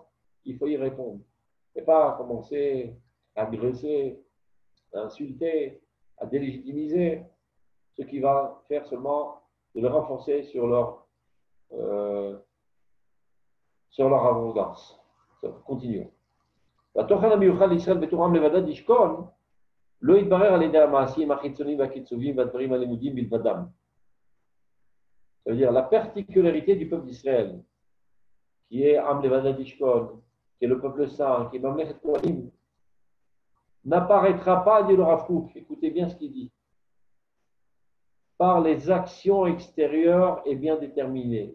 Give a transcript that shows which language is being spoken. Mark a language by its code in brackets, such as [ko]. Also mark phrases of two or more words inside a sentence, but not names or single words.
[fr] Il faut y répondre. Et pas commencer à agresser, à insulter, à délégitimiser, ce qui va faire seulement de le renforcer sur leur arrogance. Continuons. [he] והתוכן המיוחד לישראל בתורם לבדד ישכון לא יתברר על ידי המעשים החיצוניים והקיצוביים והדברים הלימודיים בלבדם. [fr] Ça veut dire la particularité du peuple d'Israël, qui est [he] עם לבדד ישכון, [fr] qui est le peuple saint, qui est [he] ממלכת כהנים, [fr] n'apparaîtra pas, dit le Rav Kook, écoutez bien ce qu'il dit, par les actions extérieures et bien déterminées.